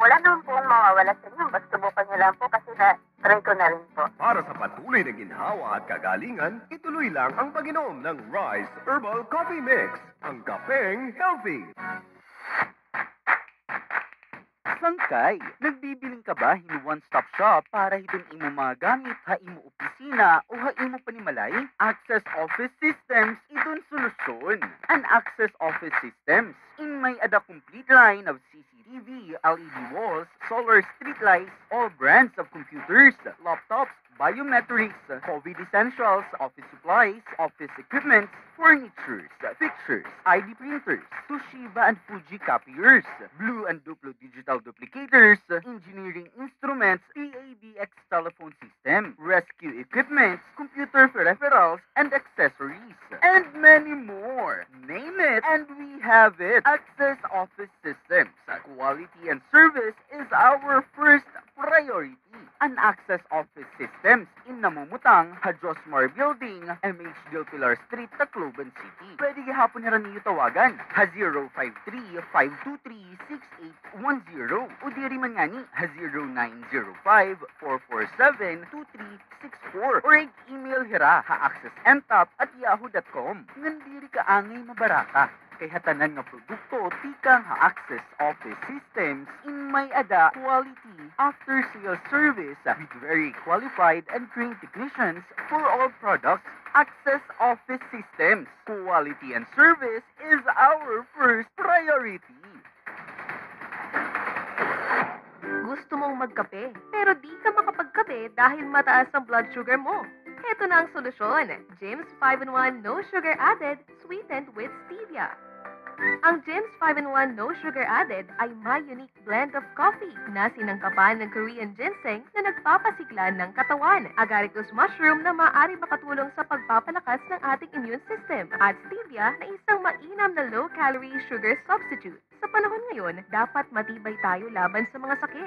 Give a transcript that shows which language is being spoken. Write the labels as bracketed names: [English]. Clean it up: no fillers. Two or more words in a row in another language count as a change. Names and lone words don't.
[Filipino] Wala naman po ang mawawala sa inyo. Basta subukan niyo lang po kasi na-try ko na rin po. Para sa patuloy na ginhawa at kagalingan, ituloy lang ang pag-inom ng Rise Herbal Coffee Mix, ang kapeng healthy. [Waray] Sangkay, nagbibiling ka ba in [English] one-stop shop [Waray] para hitong imo mga gamit ha imo opisina o ha imo panimalay? Access Office Systems, idun solusyon. [English] An Access Office Systems, [Waray] in may ada [English] complete line of CCTV, LED walls, solar street lights, all brands of computers, laptops, biometrics, COVID essentials, office supplies, office equipment, furnitures, fixtures, ID printers, Toshiba and Fuji copiers, Blue and Duplo digital duplicators, engineering instruments, PAB PX telephone system, rescue equipment, computer peripherals, and accessories, and many more. Name it, and we have it. Access Office Systems. Quality and service is our first priority. [Waray] An Access Office Systems in Namumutang, Hajosmar Building, MH Del Pilar Street, Tacloban City. Pwede gihapon nila ninyo tawagan ha 053-523-6810 o diri man ngani ha 0905-447-2364 or email hira ha accessntop@yahoo.com. Ngandiri ka angay mabaraka. Kay hatanan nga produkto tikang ha Access Office Systems in may ada [English] quality after-sales service with very qualified and trained technicians for all products. Access Office Systems. Quality and service is our first priority. [Filipino] Gusto mong magkape, pero di ka makapagkape dahil mataas ang blood sugar mo. Ito na ang solusyon. James 5-in-1 No Sugar Added, [English] sweetened with stevia. [Filipino] Ang James 5-in-1 No Sugar Added ay may [English] unique blend of coffee [Filipino] na sinangkapan ng Korean ginseng na nagpapasigla ng katawan, agaricus mushroom na maaari makatulong sa pagpapalakas ng ating [English] immune system, [Filipino] at stevia na isang mainam na [English] low-calorie sugar substitute. [Filipino] Sa panahon ngayon, dapat matibay tayo laban sa mga sakit.